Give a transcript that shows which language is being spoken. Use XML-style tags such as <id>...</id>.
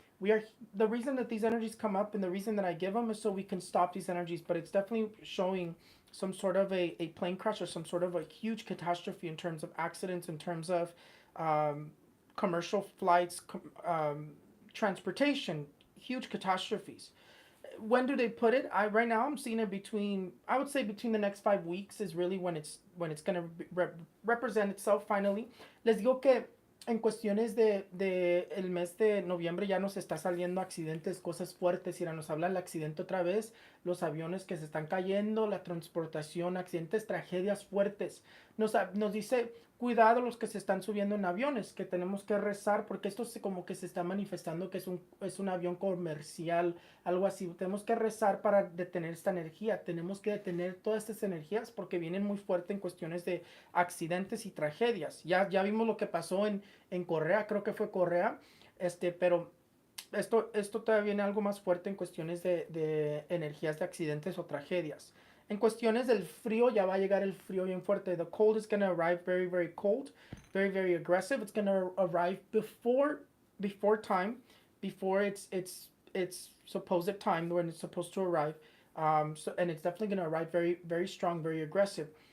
<en>We are The reason that these energies come up and the reason that I give them is so we can stop these energies, but it's definitely showing some sort of a plane crash or some sort of a huge catastrophe in terms of accidents, in terms of um, commercial flights, transportation, huge catastrophes. When do they put it? I right now I'm seeing it between, I would say between the next 5 weeks is really when it's gonna represent itself finally.</en> <es>Les digo que en cuestiones de el mes de noviembre ya nos está saliendo accidentes, cosas fuertes. Mira, nos habla el accidente otra vez, los aviones que se están cayendo, la transportación, accidentes, tragedias fuertes. Nos dice, cuidado los que se están subiendo en aviones, que tenemos que rezar porque esto como que se está manifestando que es un avión comercial, algo así. Tenemos que rezar para detener esta energía, tenemos que detener todas estas energías porque vienen muy fuerte en cuestiones de accidentes y tragedias. Ya vimos lo que pasó en Corea, creo que fue Corea, pero esto todavía viene algo más fuerte en cuestiones de energías de accidentes o tragedias. En cuestiones del frío, ya va a llegar el frío bien fuerte.</es> <en>The cold is going to arrive very, very cold, very, very aggressive. It's going to arrive before time, before its supposed time when it's supposed to arrive. And it's definitely going to arrive very, very strong, very aggressive.</en>